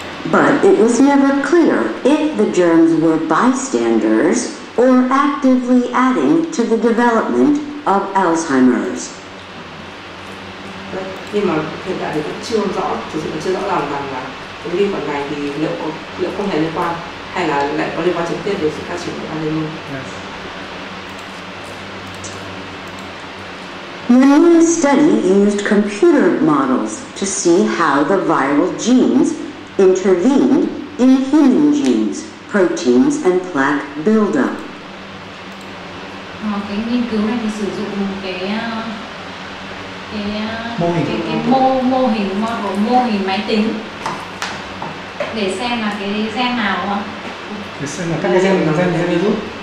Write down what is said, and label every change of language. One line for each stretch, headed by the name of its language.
English: But it was never clear if the germs were bystanders or actively adding to the development of Alzheimer's.
Vietnamese: Nhưng mà hiện tại thì cũng chưa rõ, thực sự chưa rõ ràng rằng là cái vi khuẩn này thì liệu không hề liên quan hay là lại có liên quan trực tiếp đến sự phát triển của Alzheimer.
English: The new study used computer models to see how the viral genes intervened in human genes, proteins, and plaque buildup.
Vietnamese: Cái nghiên cứu này thì sử dụng mô hình máy tính để xem là cái gen nào không? Để xem là các cái gen virus.